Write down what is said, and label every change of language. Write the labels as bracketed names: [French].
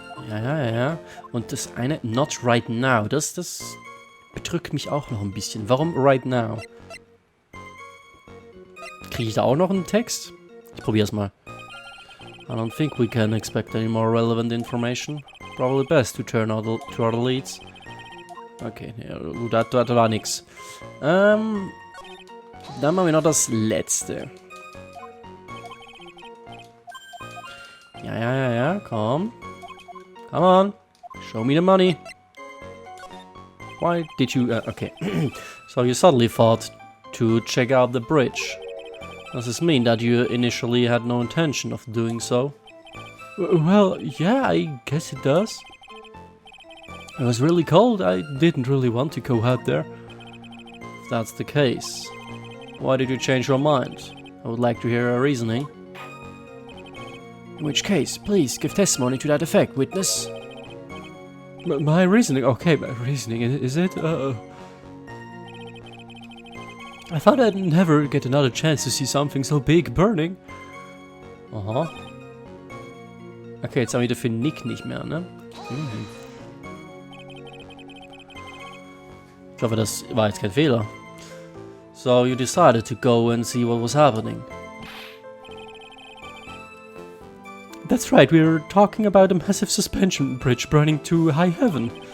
[German] Ja. Und das eine, [English] not right now, [German] das bedrückt mich auch noch ein bisschen. [English] Warum right now? [German] Kriege ich da auch noch einen Text? Ich probier's mal. [English] I don't think we can expect any more relevant information. Probably best to turn to other leads. [German] Okay, ja, da war nix. Dann machen wir noch das letzte. Ja, komm. [English] Come on. Show me the money. Why did you... okay. So you suddenly thought to check out the bridge. Does this mean that you initially had no intention of doing so? Well, yeah, I guess it does. It was really cold. I didn't really want to go out there. If that's the case, why did you change your mind? I would like to hear your reasoning. In which case, please give testimony to that effect, witness. My reasoning? Okay, my reasoning, is it? I thought I'd never get another chance to see something so big burning. Aha. [German] Okay, jetzt haben wir dafür Nick nicht mehr, ne? Ich hoffe, das war jetzt kein Fehler. [English] So you decided to go and see what was happening. That's right, we're talking about a massive suspension bridge burning to high heaven.